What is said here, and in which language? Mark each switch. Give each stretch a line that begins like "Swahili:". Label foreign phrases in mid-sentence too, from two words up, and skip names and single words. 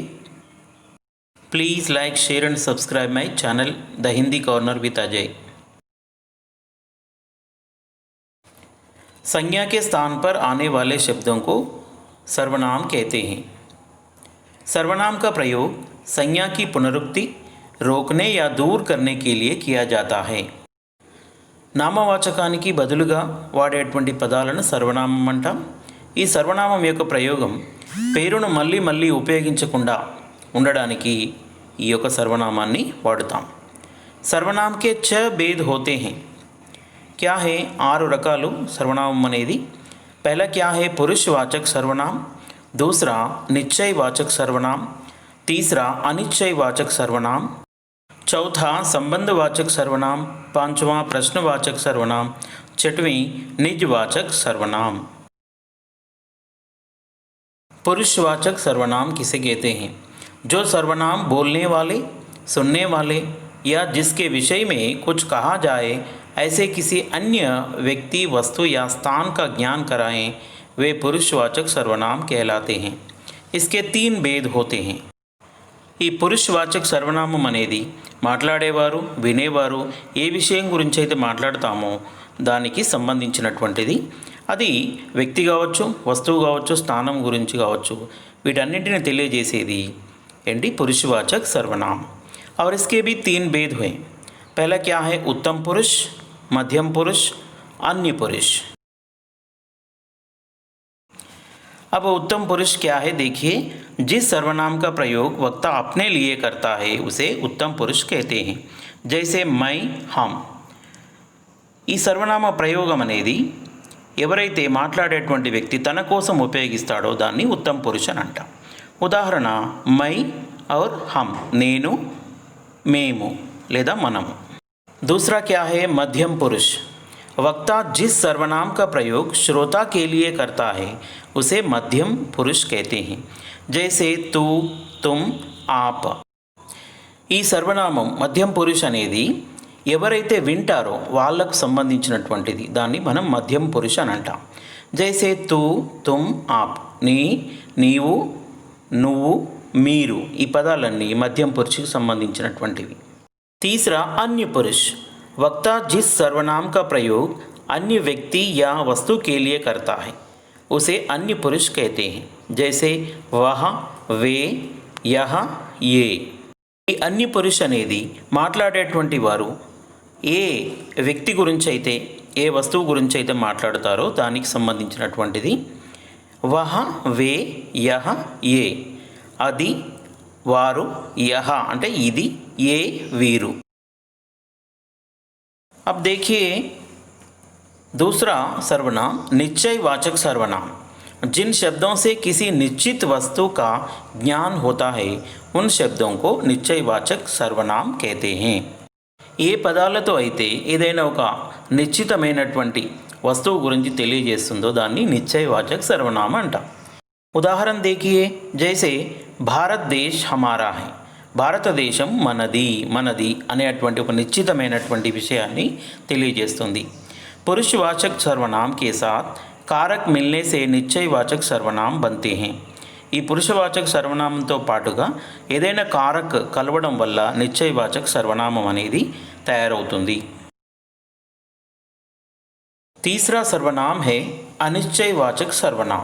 English: please like, share and subscribe my channel The Hindi Corner with Ajay.
Hindi: संज्ञा के स्थान पर आने वाले शब्दों को सर्वनाम कहते हैं। सर्वनाम का प्रयोग संज्ञा की पुनरुक्ति रोकने या दूर करने के लिए किया जाता है।
Telugu: నామవాచకానికి బదులుగా వాడేటువంటి పదాలను సర్వనామం అంటాం। ఈ సర్వనామం యొక్క ప్రయోగం పేరును మళ్ళీ మళ్ళీ ఉపయోగించకుండా ఉండడానికి ఈ యొక్క సర్వనామాన్ని వాడుతాం।
Hindi: సర్వనామ के 6 भेद होते हैं। क्या है?
Telugu: 6 రకాలు సర్వనామం అనేది।
Hindi: पहला क्या है? पुरुषवाचक सर्वनाम, दूसरा निश्चयवाचक सर्वनाम, तीसरा अनिश्चयवाचक सर्वनाम, चौथा संबंधवाचक सर्वनाम, पांचवा प्रश्नवाचक सर्वनाम, छठवीं निजवाचक सर्वनाम। पुरुषवाचक सर्वनाम किसे कहते हैं? जो सर्वनाम बोलने वाले, सुनने वाले या जिसके विषय में कुछ कहा जाए ऐसे किसी अन्य व्यक्ति, वस्तु या स्थान का ज्ञान कराएं, वे पुरुषवाचक सर्वनाम कहलाते हैं। इसके 3 भेद होते हैं।
Telugu: ఈ పురుషవాచక సర్వనామం అనేది మాట్లాడేవారు, వినేవారు ఏ విషయం గురించి అయితే మాట్లాడతామో దానికి సంబంధించినటువంటిది। అది వ్యక్తి కావచ్చు, వస్తువు కావచ్చు, స్థానం గురించి కావచ్చు, వీటన్నింటిని తెలియజేసేది ఏంటి?
Hindi: పురుషవాచक सर्वनाम। और इसके भी 3 भेद हुए। पहला क्या है? उत्तम पुरुष, मध्यम पुरुष, अन्य पुरुष। अब उत्तम पुरुष क्या है? देखिए, जिस सर्वनाम का प्रयोग वक्ता अपने लिए करता है उसे उत्तम पुरुष कहते हैं। जैसे मैं, हम।
Telugu: ఈ సర్వనామ ప్రయోగం అనేది ఎవరైతే మాట్లాడేటువంటి వ్యక్తి తన కోసం ఉపయోగిస్తాడో దాన్ని ఉత్తమ పురుష్ అని అంటాం।
Hindi: ఉదాహరణ మై और हम,
Telugu: నేను, మేము లేదా మనము।
Hindi: दूसरा क्या है? मध्यम पुरुष। वक्ता जिस सर्वनाम का प्रयोग श्रोता के लिए करता है उसे मध्यम पुरुष कहते हैं। जैसे तू, तुम, आप।
Telugu: ఈ సర్వనామం మధ్యం పురుష్ అనేది ఎవరైతే వింటారో వాళ్ళకు సంబంధించినటువంటిది, దాన్ని మనం మధ్యం పురుష్ అని అంటాం।
Hindi: जैसे तू, तुम, आप।
Telugu: నీవు, నువ్వు, మీరు, ఈ పదాలన్నీ మధ్యం పురుషుకి సంబంధించినటువంటివి।
Hindi: तीसरा अन्य पुरुष। वक्ता जिस सर्वनाम का प्रयोग अन्य व्यक्ति या वस्तु के लिए करता है उसे अन्य पुरुष कहते हैं। जैसे वह, वे, यह, ये।
Telugu: ఈ అన్య పురుష్ అనేది మాట్లాడేటువంటి వారు ఏ వ్యక్తి గురించి అయితే, ఏ వస్తువు గురించి అయితే మాట్లాడతారో దానికి సంబంధించినటువంటిది।
Hindi: वह, वे, यह, ఏ।
Telugu: అది, వారు, యహ అంటే ఇది, ఏ వీరు।
Hindi: अब देखिए दूसरा सर्वनाम निश्चयवाचक सर्वनाम। जिन शब्दों से किसी निश्चित वस्तु का ज्ञान होता है उन शब्दों को निश्चयवाचक सर्वनाम कहते हैं।
Telugu: ఏ పదాలతో అయితే ఏదైనా ఒక నిశ్చితమైనటువంటి వస్తువు గురించి తెలియజేస్తుందో దాన్ని నిశ్చయవాచక సర్వనామ అంటాం।
Hindi: ఉదాహరణ देखिए, जैसे भारत देश हमारा है।
Telugu: భారతదేశం మనది, మనది అనేటువంటి ఒక నిశ్చితమైనటువంటి విషయాన్ని తెలియజేస్తుంది।
Hindi: पुरुषवाचक सर्वनाम के साथ कारक मिलने से निश्चयवाचक सर्वनाम बनते हैं।
Telugu: ఈ పురుషవాచక సర్వనామంతో పాటుగా ఏదైనా కారక్ కలవడం వల్ల నిశ్చయవాచక సర్వనామం అనేది తయారవుతుంది।
Hindi: तीसरा सर्वनाम है अनिश्चयवाचक सर्वनाम।